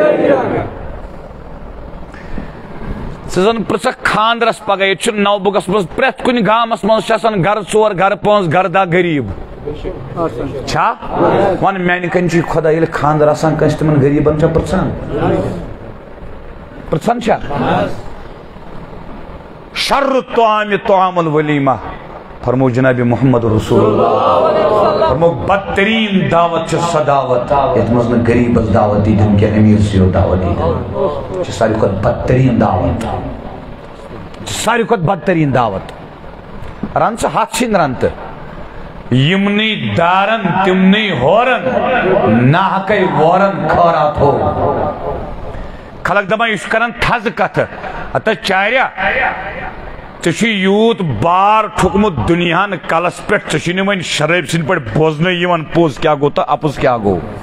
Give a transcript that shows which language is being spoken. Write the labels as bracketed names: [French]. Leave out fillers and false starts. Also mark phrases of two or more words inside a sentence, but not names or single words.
[Kashmiri] ژٕ زن پرژھکھ خاندرس پگہہ ییٚتہِ چھُ نوبُگس منٛز پرٛٮ۪تھ کُنہِ گامس منٛز چھِ آسان گرٕ ژور گرٕ پانٛژھ گرٕ دہ غریٖب چھا ون میانہِ کنۍ چھُے خۄدا ییٚلہِ خاندر آسان کٲنٛسہِ تِمن غریٖبن چھا پرژھان پرژھان چھا [Arabic] شر الطعام طعام الولیمہ [Kashmiri] فرمو جناب محمد رسول اللہ فرمو بدترین دعوت چھِ سۄ دعوت یتھ منٛز نہٕ غریٖبس دعوت دی دِنۍ کینٛہہ أمیٖر سٕے یوت دعوت دی دِنۍ چھِ ساروی کھۄتہٕ بدترین دعوت ساروی کھۄتہٕ بدترین دعوت رن ژٕ ہتھ سِنۍ رن تہٕ یمنٕے دارن تمنٕے ہورن ناحقے وورن خٲرات ہو خلق دپان یہ کران تھز کتھ ہتا چاریا ژےٚ یوٗت بار ٹھُکمُت دُنیاہن کلس پٮ۪ٹھ ژےٚ چھُے نہٕ وۄنۍ شرٲبۍ سٕنٛدۍ پٲٹھۍ بوزنٕے یِوان پوٚز کیٛاہ گوٚو تہٕ اپُز کیٛاہ گوٚو